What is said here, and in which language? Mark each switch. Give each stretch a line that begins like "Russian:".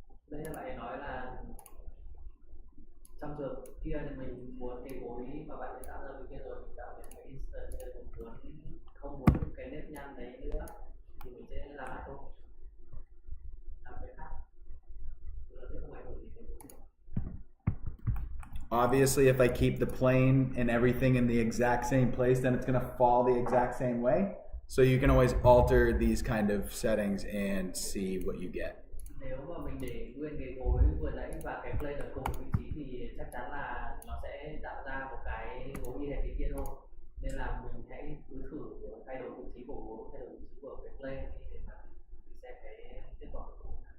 Vietnamese: Đây là bạn nói là trong trường kia thì mình muốn cái gối mà bạn đã tạo ra bên kia rồi, mình tạo thành cái instant, thì mình muốn không muốn cái nếp nhăn đấy nữa thì mình sẽ làm lại thôi, làm cái khác, nó sẽ không ảnh hưởng gì đến.
English: Obviously, if I keep the plane and everything in the exact same place, then it's going to fall the exact same way. So you can always alter these kind of settings and see what you get.
Vietnamese: Nếu mà mình để nguyên cái gối vừa nãy và cái plane ở cùng vị trí thì chắc chắn là nó sẽ tạo ra một cái gối như cái kia thôi. Nên là mình hãy cứ thử thay đổi vị trí của gối, thay đổi vị trí của cái plane để mà mình xem cái kết quả cuối cùng.